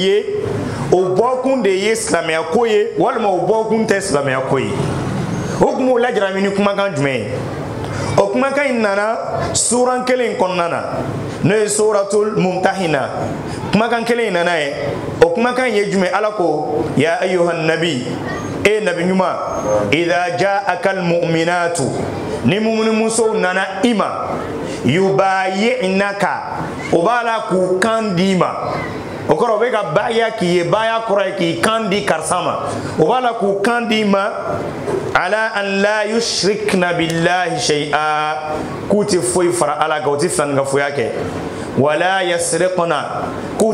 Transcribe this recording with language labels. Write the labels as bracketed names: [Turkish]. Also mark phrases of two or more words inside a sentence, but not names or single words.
[Bambara] de ye silamɛya ko ye walima o bɔkun tɛ silamɛya ko ye o tuma o lajarabi ni kumakan jumɛn ye o kumakan in nana suran kelen kɔnɔna na n'o ye suratul mumtahina kumakan kelen in nana ye o kumakan in ye jumɛn ala ko [Arabic] يا أيها النبي [Bambara] e nabi ɲuman [Arabic] إذا جاءك المؤمنات [Bambara] ni mumini musow nana i ma yubayi'naka o b'a la k'u kan d'i ma o kɔrɔ o bɛ ka baya k'i ye baya kɔrɔ ye k'i kan di karisa ma o b'a la k'u kan d'i ma ala [Arabic] أن لا يشركن بالله شيئا [Bambara] k'u tɛ foyi fara ala kan u tɛ filanikafoya kɛ [Arabic] ولا يسرقن [Bambara] k'u